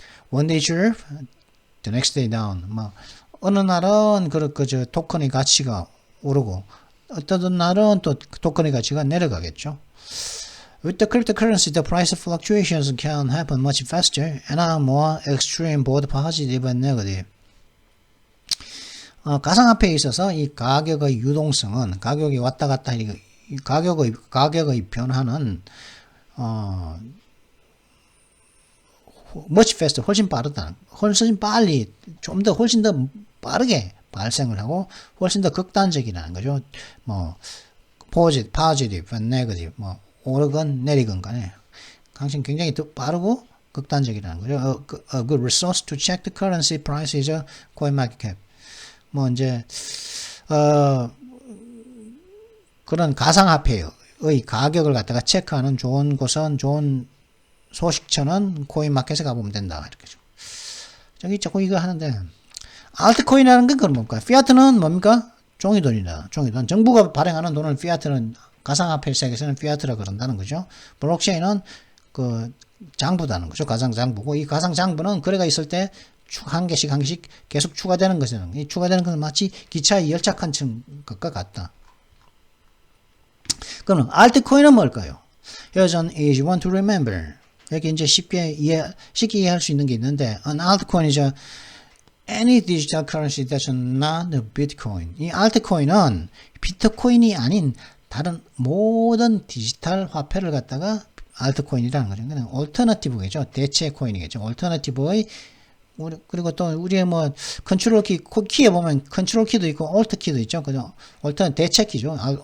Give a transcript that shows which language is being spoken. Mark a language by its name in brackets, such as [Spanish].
[English] One day sure, the next day down. [Korean] 뭐 어느 날은 저 토큰의 가치가 오르고 어떤 날은 또 토큰의 가치가 내려가겠죠. [English] With the cryptocurrency, the price fluctuations can happen much faster and are more extreme, both positive and negative. [Korean] 가상화폐에 있어서 이 가격의 유동성은 가격이 왔다 갔다 가격의 변화는 [English] much faster, [Korean] 훨씬 빨리, 훨씬 더 빠르게 발생을 하고 훨씬 더 극단적이라는 거죠. 뭐 [English] positive and negative, [Korean] 뭐 오르건 내리건 간에 당신 굉장히 더 빠르고 극단적이라는 거죠. [English] A good resource to check the currency price is a CoinMarketCap. [Korean] 뭐 이제 그런 가상화폐의 가격을 갖다가 체크하는 좋은 소식처는 코인마켓에 가보면 된다. 이렇게죠. 저기 자꾸 이거 하는데 알트코인이라는 건 그건 뭡니까? 피아트는 뭡니까? 종이돈이다. 종이돈. 정부가 발행하는 돈을 피아트는 가상화폐 세계에서는 피아트라 그런다는 거죠. 블록체인은 그 장부다는 거죠. 가상장부고, 이 가상장부는 거래가 있을 때 한 개씩 한 개씩 계속 추가되는 것은, 이 추가되는 것은 마치 기차의 열차 칸층 것과 같다. 그럼 알트코인은 뭘까요? [English] Here's an easy one to remember. [Korean] 여기 이제 쉽게 이해할 수 있는 게 있는데, [English] an altcoin is any digital currency that's not a Bitcoin. [Korean] 이 알트코인은 비트코인이 아닌 다른 모든 디지털 화폐를 갖다가 알트코인이라는 거죠. 그냥 얼터너티브겠죠. 대체 코인이겠죠. 얼터너티브의, 그리고 또 우리의 뭐 컨트롤 키에 보면 컨트롤 키도 있고 얼트 키도 있죠. 그죠? 대체 키죠.